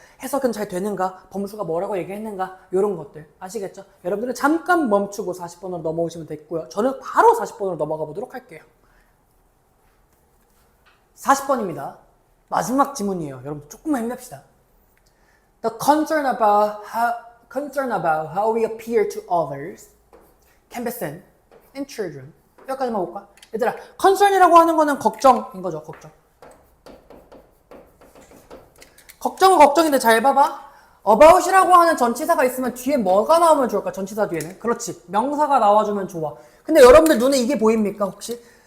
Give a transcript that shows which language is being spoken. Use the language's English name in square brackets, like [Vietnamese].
[Korean] 해석은 잘 되는가? 범수가 뭐라고 얘기했는가? 이런 것들 아시겠죠? 여러분들은 잠깐 멈추고 40번으로 넘어오시면 됐고요. 저는 바로 40번으로 넘어가 보도록 할게요. 40번입니다. 마지막 지문이에요. 여러분 조금만 힘냅시다. [English] The concern about how we appear to others can be seen in children. [Korean] 여기까지만 볼까? 얘들아, concern이라고 하는 거는 걱정인 거죠. 걱정은 걱정인데 잘 봐봐. about이라고 하는 전치사가 있으면 뒤에 뭐가 나오면 좋을까? 전치사 뒤에는. 그렇지. 명사가 나와주면 좋아. 근데 여러분들 눈에 이게 보입니까? 혹시?